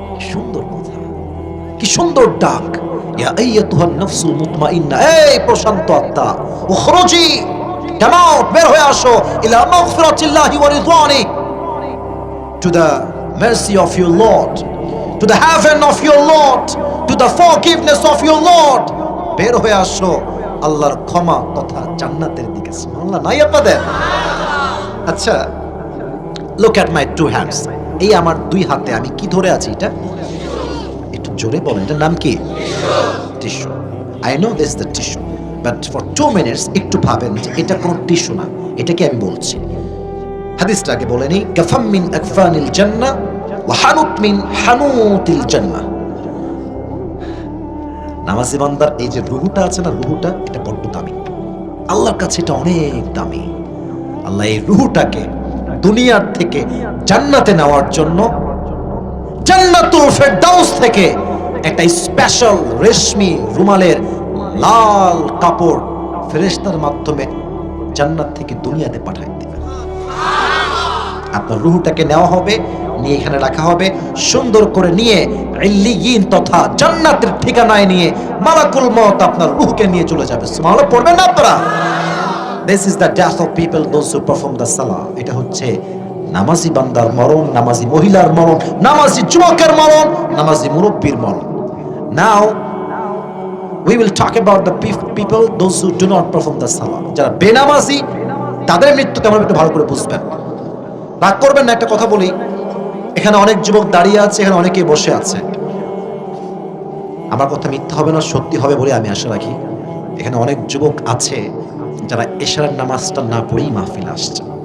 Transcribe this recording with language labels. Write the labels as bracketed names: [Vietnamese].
[Bangla] সুন্দর কথা, কি সুন্দর ডাক, [Arabic] ইয়া আইয়াতুহান নাফসুল মুতমাইন্নাহ, [Bangla] এই প্রশান্ত আত্মা, উখরুজি, কাম আউট, বের হয়ে আসো, [Arabic] ইলা মাগফিরাতিল্লাহি ওয়া রিজওয়ানিহি, [English] to the mercy of your Lord, [Bangla] to the heaven of your Lord, to the forgiveness of your Lord. বের হয়ে আসো আল্লাহর ক্ষমা তথা জান্নাতের দিকে। সুবহানাল্লাহ নাই আপনাদের? [English] আচ্ছা, look at my two hands. [Bangla] এই আমার দুই হাতে আমি কি ধরে আছি? এটা একটু জোরে বলেন, এটার নাম কি? Tissue. [English] I know this is the tissue, but for 2 minutes [Bangla] একটু ভাবেন যে এটা কোনো টিস্যু না, এটা কি আমি বলছি? হাদিসটাকে বলে নেই, [Arabic] কাফাম মিন আকফানিল জান্নাহ ওয়া হানুত মিন হানুতিল জান্নাহ। [Bangla] নামাজি বান্দার এই যে রুহুটা আছে না, রুহুটা এটা বড্ড দামি, আল্লাহর কাছে এটা অনেক দামি। আল্লাহ এই রুহুটাকে দুনিয়ার থেকে জান্নাতে নেওয়ার জন্য জান্নাতুল ফেরদাউস থেকে একটা স্পেশাল রেশমি রুমালের লাল কাপড় ফেরেশতার মাধ্যমে জান্নাত থেকে দুনিয়াতে পাঠায় দিবেন। আপনার রুহটাকে নেওয়া হবে, নিয়ে এখানে রাখা হবে, সুন্দর করে নিয়ে ইল্লিয়িন তথা জান্নাতের ঠিকানায় নিয়ে মালাকুল মউত আপনার রূহকে নিয়ে চলে যাবে। সুবহানাল্লাহ পড়বেন না আপনারা? [English] This is the death of people those who perform the salah. [Bangla] এটা হচ্ছে নামাজি বান্দার মরণ, নামাজি মহিলার মরণ, নামাজি যুবকের মরণ, নামাজি মুরব্বির মরণ। [English] Now we will talk about the people those who do not perform the salah. [Bangla] যারা বেনামাজি, তাদের মৃত্যু কেমন একটু ভালো করে বুঝবেন। রাগ করবেন না, একটা কথা বলি, এখানে অনেক যুবক দাঁড়িয়ে আছে, এখানে অনেকে বসে আছে। আমার কথা মিথ্যা হবে না, সত্যি হবে বলে আমি আশা রাখি। এখানে অনেক যুবক আছে যারা এশারের নামাজটা না পড়েই মাহফিল আসছে।